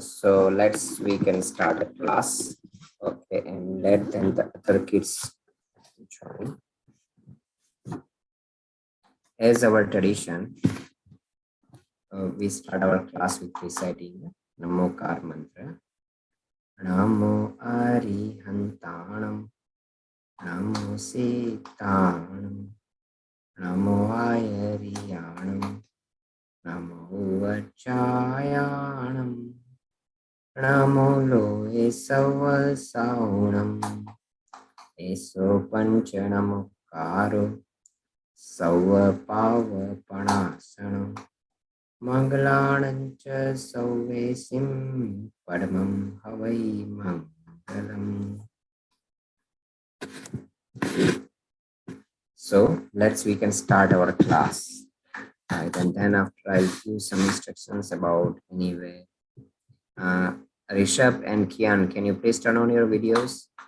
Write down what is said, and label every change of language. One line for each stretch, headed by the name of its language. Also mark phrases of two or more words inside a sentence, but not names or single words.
English: So we can start the class. Okay, and let then the other kids join. As our tradition, we start our class with reciting Namokar mantra.
Prakrit languages: Namo Arihantanam, Namo Sitanam, Namo Ayariyanam, Namo Vachayanam, Namo Loe Savasaunam, Eso Panchanamukaro, Sauvapavanasana Mangalanancha Sauvesim Padamam Havai Mangalam.
English: So we can start our class. Right, and then after I'll give some instructions about anyway. Rishabh and Kian, can you please turn on your videos?